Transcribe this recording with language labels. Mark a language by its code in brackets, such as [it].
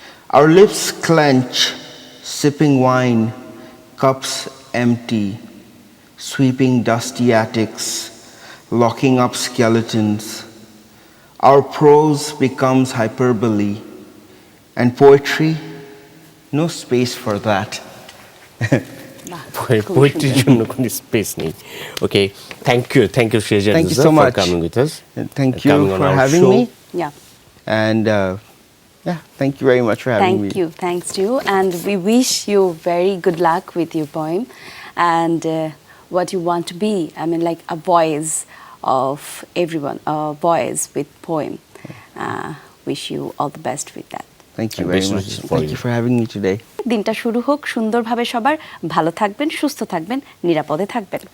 [en] Our lips clench, sipping wine, cups empty, sweeping dusty attics, locking up skeletons. Our prose becomes hyperbole, and poetry, no space for that. [bn] Poetry জন্য কোনো space নেই. [en] Okay, thank you, Shreja. Thank you so much for coming with us. Thank you for having me. Yeah. And thank you very much for having me. Thank you. Thanks to you. And we wish you very good luck with your poem and what you want to be. I mean, like a voice of everyone, a voice with poem. Wish you all the best with that. Thank you very much. Thank you for having me today. [bn] দিনটা শুরু হোক সুন্দরভাবে সবার। ভালো থাকবেন, সুস্থ থাকবেন, নিরাপদে থাকবেন।